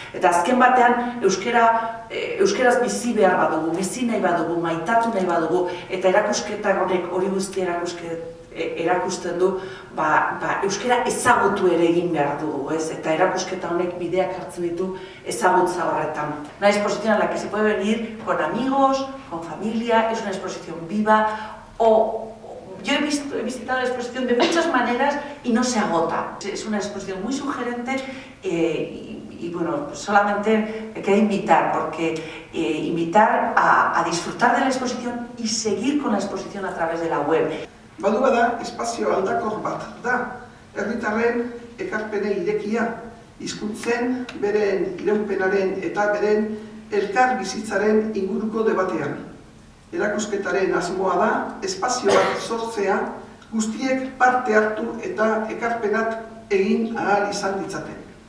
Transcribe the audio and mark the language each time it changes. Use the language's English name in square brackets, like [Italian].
[Basque] Eta azken batean euskaraz bizi behar badugu, bizi nahi badugu, maitatu nahi badugu, eta erakusketak honek hori guzti erakusten du, euskara ezagutu ere egin behar dugu, ez? Eta erakusketa honek bideak hartzen ditu ezagutza horretan. [Spanish] Una exposición a la que se puede venir con amigos, con familia, es una exposición viva, yo he visitado la exposición de muchas maneras y no se agota. Es una exposición muy sugerente y bueno, solamente me queda invitar, porque invitar a disfrutar de la exposición y seguir con la exposición a través de la web. [Basque] Badu bada, espazio aldakor bat da, herritarren ekarpenei irekia, hizkuntzen, beren iraunpenaren eta beren elkar bizitzaren inguruko debatean. Erakusketaren asmoa da, espazio bat sortzea, guztiek parte hartu eta ekarpenak egin ahal izan ditzaten.